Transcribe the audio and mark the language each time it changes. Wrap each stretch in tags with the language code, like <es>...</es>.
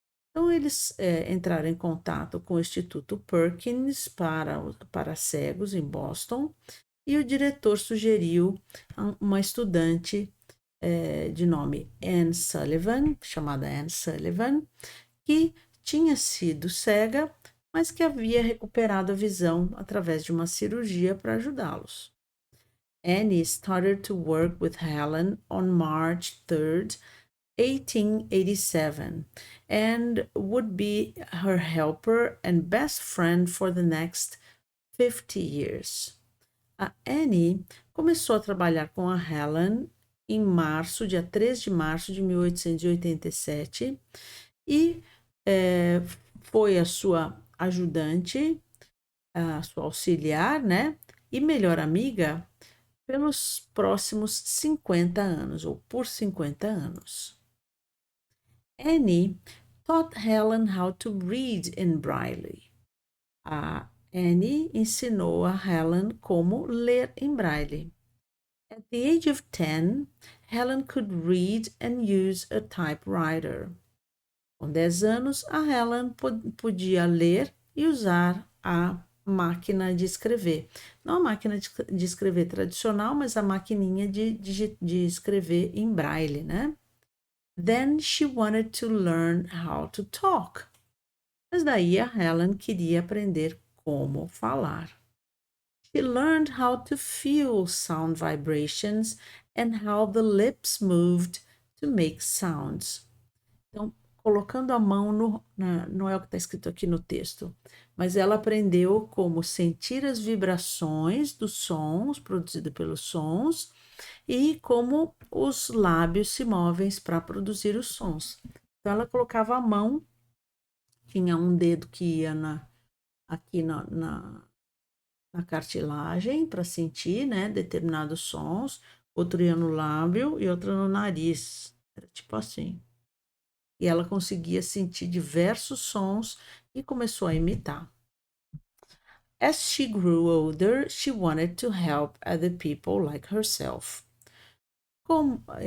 <pt>Então, eles entraram em contato com o Instituto Perkins para cegos em Boston e o diretor sugeriu uma estudante de nome Anne Sullivan, chamada Anne Sullivan, que tinha sido cega, mas que havia recuperado a visão através de uma cirurgia para ajudá-los.</pt> <en>Annie started to work with Helen on March 3rd, 1887, and would be her helper and best friend for the next 50 years.</en> <pt>A Annie começou a trabalhar com a Helen em março, dia 3 de março de 1887, e foi a sua ajudante, a sua auxiliar, né? E melhor amiga pelos próximos 50 anos, ou por 50 anos.</pt> <en>Annie taught Helen how to read in Braille.</en> <pt>A Annie ensinou a Helen como ler em Braille.</pt> <en>At the age of 10, Helen could read and use a typewriter.</en> <pt>Com 10 anos, a Helen podia ler e usar a máquina de escrever. Não a máquina de escrever tradicional, mas a maquininha de escrever em braille, né?</pt> <en>Then she wanted to learn how to talk.</en> <pt>Mas daí a Helen queria aprender como falar.</pt> <en>She learned how to feel sound vibrations and how the lips moved to make sounds.</en> <pt>Então, colocando a mão não é o que está escrito aqui no texto, mas ela aprendeu como sentir as vibrações dos sons produzidos pelos sons e como os lábios se movem para produzir os sons. Então, ela colocava a mão, tinha um dedo que ia aqui na cartilagem para sentir, né, determinados sons, outro ia no lábio e outro no nariz. Era tipo assim. E ela conseguia sentir diversos sons e começou a imitar.</pt> <en>As she grew older, she wanted to help other people like herself.</en> <pt>Com</pt>